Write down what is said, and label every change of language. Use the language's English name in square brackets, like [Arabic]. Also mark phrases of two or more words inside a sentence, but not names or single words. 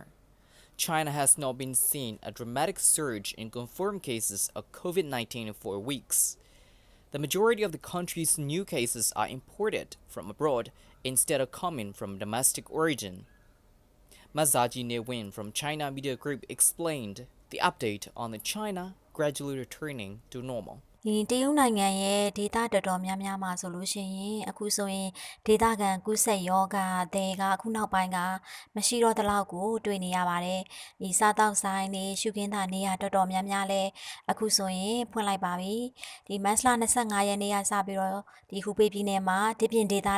[English] China has now been seeing a dramatic surge in confirmed cases of COVID-19 in 4 weeks. The majority of the country's new cases are imported from abroad instead of coming from domestic origin. Mazaji Newin from China Media Group explained the update on the China gradually returning to normal. [Burmese] ဒီတရုတ်နိုင်ငံရဲ့ဒေသတော်တော်များများမှာဆိုလို့ရှိရင်အခုဆိုရင်ဒေသခံကူးစက်ရောဂါတွေကအခုနောက်ပိုင်းကမရှိတော့တလောက်ကိုတွေ့နေရပါတယ်။ဒီစားတောက်ဆိုင်တွေရှုခင်းတာနေရတော်တော်များများလဲအခုဆိုရင်ဖွင့်လိုက်ပါပြီ။ဒီမတ်လ25ရက်နေ့ကစပြီးတော့ဒီဟူပေပြည်နယ်မှာဒီပြင်ဒေသ